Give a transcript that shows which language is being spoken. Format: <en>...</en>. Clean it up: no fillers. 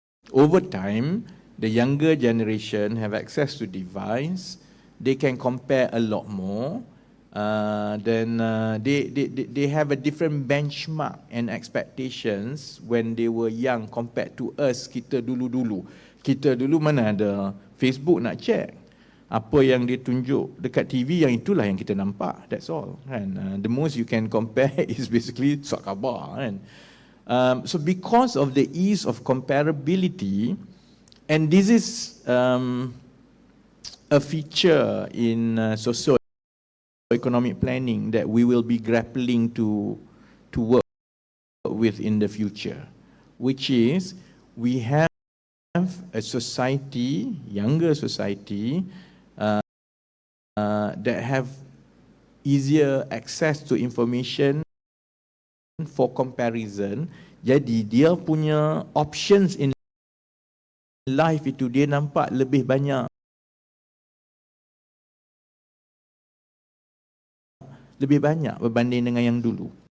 <en>Over time, the younger generation have access to device. They can compare a lot more. They have a different benchmark and expectations when they were young compared to us.</en> <ms>Kita dulu mana ada Facebook nak check. Apa yang dia tunjuk dekat TV, yang itulah yang kita nampak.</ms> <en>That's all. Kan? The most you can compare is basically</en> <ms>surat khabar.</ms> <en>Kan? So because of the ease of comparability, and this is a feature in socio-economic planning that we will be grappling to work with in the future, which is we have a society, younger society, that have easier access to information for comparison.</en> <ms>Jadi dia punya</ms> <en>options in life</en> <ms>itu dia nampak lebih banyak berbanding dengan yang dulu.</ms>